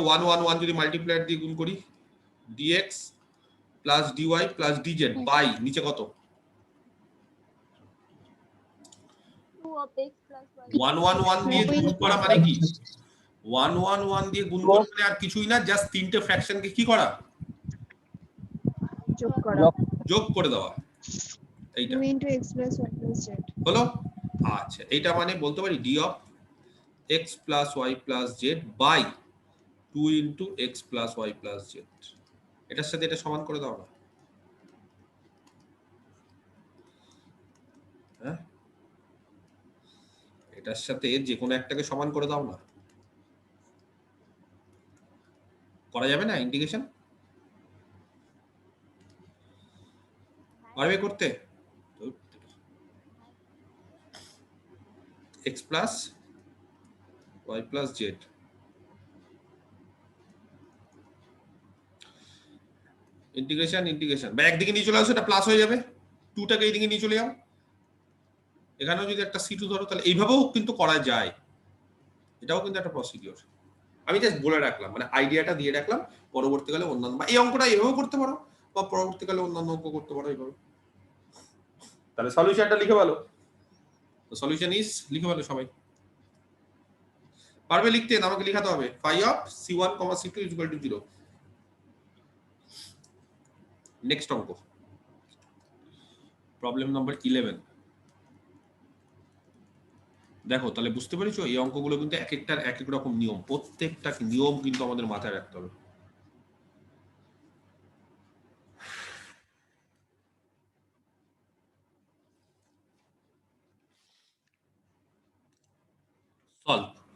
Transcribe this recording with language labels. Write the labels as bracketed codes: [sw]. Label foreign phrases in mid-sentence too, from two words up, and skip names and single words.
[bn] 1 1 1 যদি মাল্টিপ্লায়ার দিয়ে গুণ করি, [en] dx plus dy plus dz by [bn] নিচে কত? [en] of x plus y [bn] 1 1 1 দিয়ে গুণ করা মানে কি? 1 1 1 দিয়ে গুণ করা মানে আর কিছুই না, জাস্ট তিনটে ফ্র্যাকশনকে কি করা? যোগ করা। যোগ করে দেওয়া। এইটা [en] 2 into x plus y plus z। [bn] হলো। আচ্ছা, এইটা মানে বলতে পারি [en] d of x plus y plus z by 2 into x plus y plus z। [bn] এটার সাথে এটা সমান করে দাও না। হ্যাঁ, এটার সাথে যে কোনো একটাকে সমান করে দাও না। করা যাবে না ইন্টিগ্রেশন? পারবে করতে? [en] x plus y plus z [bn] ইন্টিগ্রেশন বা একদিকে নিয়ে চলে আসো, এটা প্লাস হয়ে যাবে, 2টাকে এইদিকে নিয়ে চলে যাও। এখানেও যদি একটা c2 ধরো তাহলে এইভাবেও কিন্তু করা যায়, এটাও কিন্তু একটা প্রসিডিওর। আমি জাস্ট বলে রাখলাম, মানে আইডিয়াটা দিয়ে রাখলাম, পরবর্তীকালে অন্যান্য বা এই অঙ্কটা এভাবেও করতে পারো বা পরবর্তীকালে অন্যান্য অঙ্ক করতে পারো এইভাবে। তাহলে সলিউশনটা লিখে ভালো, তো [en] solution is [bn] লিখে ভালো সবাই পারবে লিখতে, আমাকে লিখাতে হবে [en] phi of c1, c2 is equal to 0। [bn] নেক্সট অঙ্ক, [en] problem number [bn] 11। দেখো তাহলে বুঝতে পেরেছো, এই অঙ্কগুলো কিন্তু এক একটার এক এক রকম নিয়ম, প্রত্যেকটা নিয়ম কিন্তু আমাদের মাথায় রাখতে হবে। সলভ।